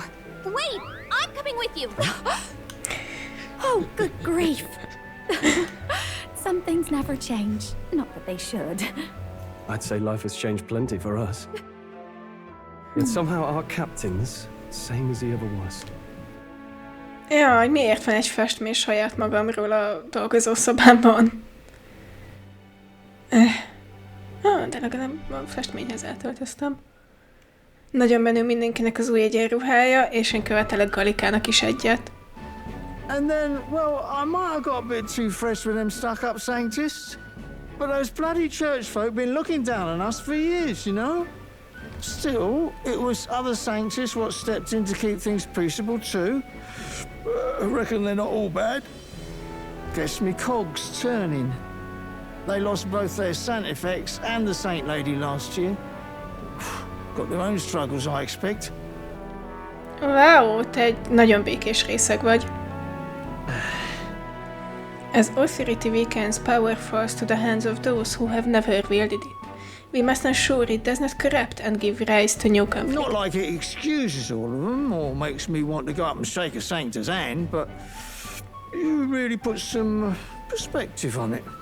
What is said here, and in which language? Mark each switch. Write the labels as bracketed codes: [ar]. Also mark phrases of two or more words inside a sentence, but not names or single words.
[en] Wait! I'm coming with you! Oh, good grief. Some things never change. Not that they should. I'd say life has changed plenty for us. Yet somehow our captain's same as he ever was. [hu] Jaj, miért van egy festmény saját magamról a dolgozószobámban? De legalább a festményhez eltöltöztem. Nagyon menő mindenkinek az új egyenruhája, és én követelek Galikának is egyet. [en] And then, well, I might have got a bit too fresh with them stuck-up Sanctists. But those bloody church folk been looking down on us for years, you know? Still, it was other Sanctists what stepped in to keep things peaceable too. I reckon they're not all bad. Guess me cogs turning. They lost both their Santifex and the Saint Lady last year. Got their own struggles, I expect. [hu] Wow, te egy nagyon békés részeg vagy. [en] As authority weakens, power falls to the hands of those who have never wielded it. We must ensure it does not corrupt and give rise to new conflict. Not like it excuses all of them or makes me want to go up and shake a saint's hand, but you really put some perspective on it.